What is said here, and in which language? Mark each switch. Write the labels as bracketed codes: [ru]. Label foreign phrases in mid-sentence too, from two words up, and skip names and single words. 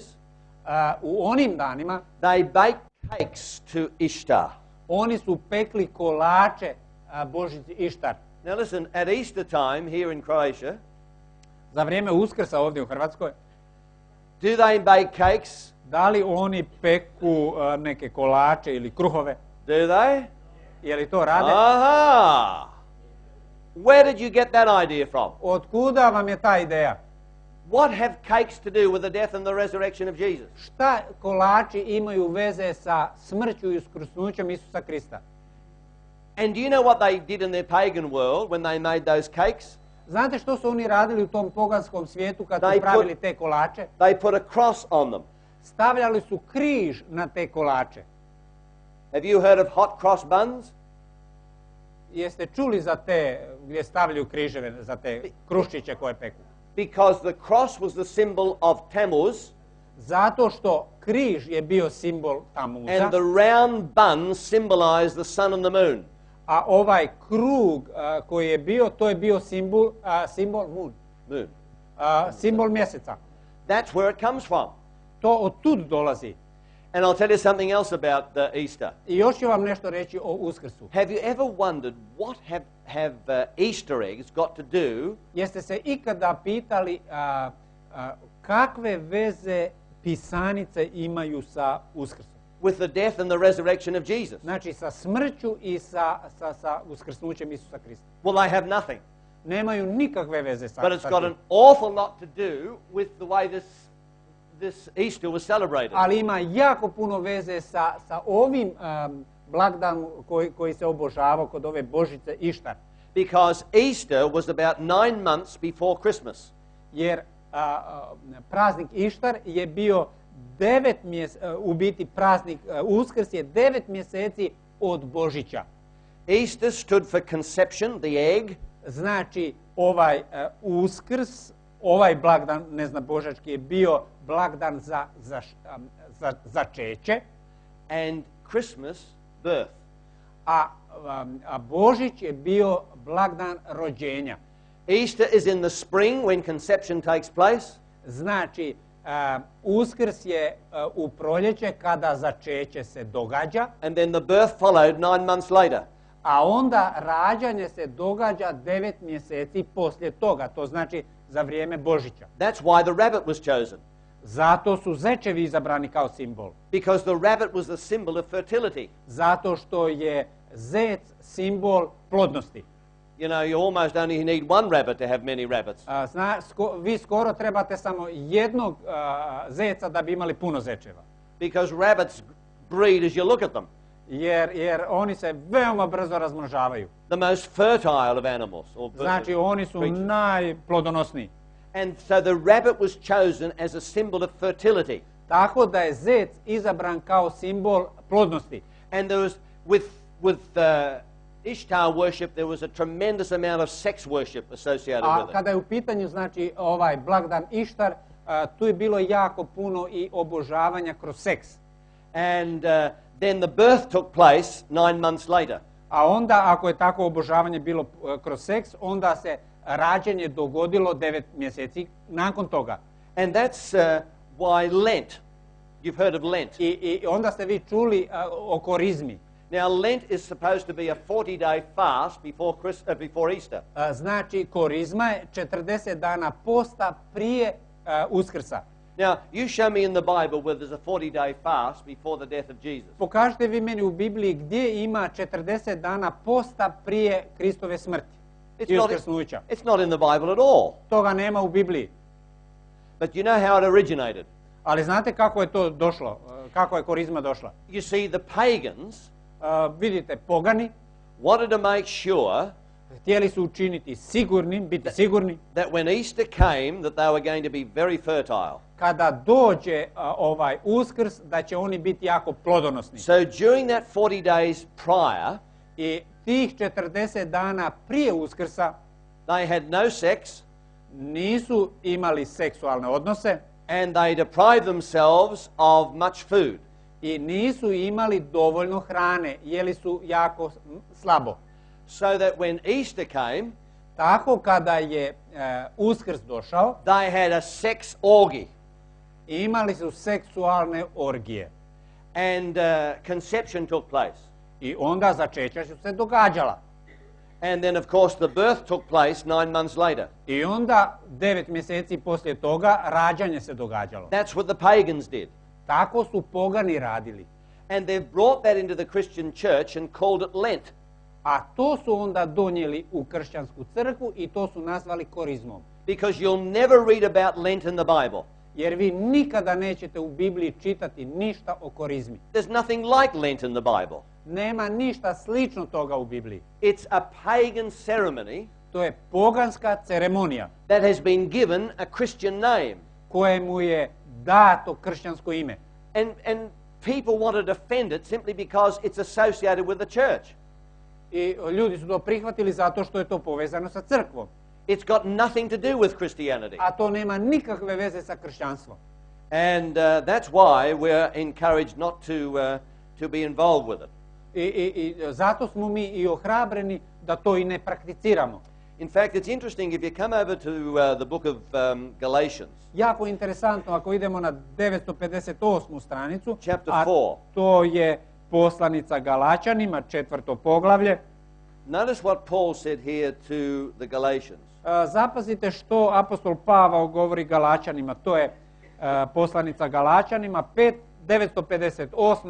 [hr] U onim danima [en] they baked cakes to Ishtar. [hr] oni su pekli kolače Božici Ištar. [en] Now listen, at Easter time here in Croatia, [hr] Za vrijeme Uskrsa ovdje u Hrvatskoj, [en] do they bake cakes? [hr] da li oni peku neke kolače ili kruhove? [en] Do they? [hr] Je li to rade? Aha! [en] Where did you get that idea from? [hr] Od kuda vam je ta ideja? [en] What have cakes to do with the death and the resurrection of Jesus? [hr] Šta kolači imaju veze sa smrću i uskrsnućem Isusa Krista? [en] And do you know what they did in their pagan world when they made those cakes? [hr] Znate što su oni radili u tom poganskom svijetu kad [en] They [hr] su [en] put- [hr] pravili te kolače? [en] They put a cross on them. [hr] Stavljali su križ na te kolače. [en] Have you heard of hot cross buns? [hr] Jeste čuli za te gdje stavljaju križeve, za te kruščiće koje peku? [en] Because the cross was the symbol of Tammuz, [hr] Zato što križ je bio simbol Tamuza, [en] and the round bun symbolized the sun and the moon. [hr] a ovaj krug koji je bio, to je bio simbol moon. [en] Moon. [hr] simbol mjeseca. [en] That's where it comes from. [hr] To od tud dolazi. [en] And I'll tell you something else about Easter. [hr] I još ću vam nešto reći o Uskrsu. [en] Have you ever wondered what have Easter eggs got to do [hr] Jeste se ikada pitali kakve veze pisanice imaju sa Uskrsom? [en] with the death and the resurrection of Jesus? [hr] Znači sa smrću i sa uskrsnućem Isusa Krista. [en] Well, they have nothing. [hr] Nemaju nikakve veze sa [en] But it's got [hr] tim. [en] an awful lot to do with the way this Easter was celebrated. [hr] Ali ima jako puno veze sa ovim blagdanom koji se obožavao kod ove Božice Ištar. [en] Because Easter was about 9 months before Christmas. [hr] Jer praznik Ištar je bio 9 mjeseci, u biti praznik Uskrs je 9 mjeseci od Božića. [en] Easter stood for conception, the egg. [hr] Znači ovaj Uskrs, ovaj blagdan, ne znam, božački je bio blagdan za začeće. [en] And Christmas, birth. [hr] A Božić je bio blagdan rođenja. [en] Easter is in the spring when conception takes place. [hr] Znači, Uskrs je u proljeće kada začeće se događa. [en] And then the birth followed 9 months later. [hr] A onda rađanje se događa 9 mjeseci poslije toga. To znači za vrijeme Božića. [en] That's why the rabbit was chosen. [hr] Zato su zečevi izabrani kao simbol. [en] Because the rabbit was the symbol of fertility. [hr] Zato što je zec simbol plodnosti. [en] You know, you almost only need one rabbit to have many rabbits. [hr] Vi skoro trebate samo jednog zeca da bi imali puno zečeva. [en] Because rabbits breed as you look at them. [hr] Jer oni se veoma brzo razmnožavaju. [en] The most fertile of animals. [hr] Znači oni su najplodonosniji. [en] And so the rabbit was chosen as a symbol of fertility. [hr] Tako da je zec izabran kao simbol plodnosti. [en] And there was, with Ishtar worship, there was a tremendous amount of sex worship associated with it. [hr] A kada je u pitanju, znači, ovaj blagdan Ištar, tu je bilo jako puno i obožavanja kroz seks. [en] And then the birth took place 9 months later. [hr] A onda, ako je tako obožavanje bilo kroz seks, onda se rađenje dogodilo 9 mjeseci nakon toga. [en] And that's why Lent, you've heard of Lent. [hr] I onda ste vi čuli o Korizmi. [en] Now, Lent is supposed to be a 40-day fast before Easter. [hr] Znači, Korizma je 40 dana posta prije Uskrsa. [en] Now, you show me in the Bible where there's a 40-day fast before the death of Jesus. [hr] Pokažite vi meni u Bibliji gdje ima 40 dana posta prije Kristove smrti i uskrsnuća. [en] It's not in the Bible at all. [hr] Toga nema u Bibliji. [en] But you know how it originated. [hr] Ali znate kako je to došlo? Kako je Korizma došla? [en] You see, the pagans [hr] vidite, pogani [en] wanted to make sure [hr] htjeli su učiniti sigurnim, biti sigurni [en] that when Easter came, that they were going to be very fertile. [hr] Kada dođe ovaj Uskrs, da će oni biti jako plodonosni. [en] So during that 40 days prior, [hr] I tih 40 dana prije Uskrsa [en] they had no sex, [hr] nisu imali seksualne odnose [en] and they deprived themselves of much food. [hr] I nisu imali dovoljno hrane, jeli su jako slabo. [en] So that when Easter came, [hr] tako kada je Uskrs došao, [en] they had a sex orgy. [hr] Imali su seksualne orgije. [en] And conception took place. [hr] I onda začeća su se događala. [en] And then of course the birth took place 9 months later. [hr] I onda 9 mjeseci poslije toga rađanje se događalo. [en] That's what the pagans did. [hr] Tako su pogani radili. [en] And they've brought that into the Christian church and called it Lent. [hr] A to su onda donijeli u kršćansku crkvu i to su nazvali Korizmom. [en] Because you'll never read about Lent in the Bible. [hr] Jer vi nikada nećete u Bibliji čitati ništa o Korizmi. [en] There's nothing like Lent in the Bible. [hr] Nema ništa slično toga u Bibliji. [en] It's a pagan ceremony. [hr] To je poganska ceremonija. [en] That has been given a Christian name. [hr] Kojemu je dato kršćansko ime. [en] And people want to defend it simply because it's associated with the church. [hr] I ljudi su to prihvatili zato što je to povezano sa crkvom. [en] It's got nothing to do with Christianity. [hr] A to nema nikakve veze sa kršćanstvom. [en] And that's why we're encouraged not to be involved with it. [hr] I zato smo mi i ohrabreni da to i ne prakticiramo. [en] In fact, it's interesting if you come over to the book of Galatians, [hr] Jako interesantno ako idemo na 958. stranicu, [en] Chapter a 4. [hr] to je poslanica Galačanima, 4. poglavlje. [en] Notice what Paul said here to the Galatians. [hr] Zapazite što apostol Pavao govori Galačanima, to je poslanica Galačanima, 958.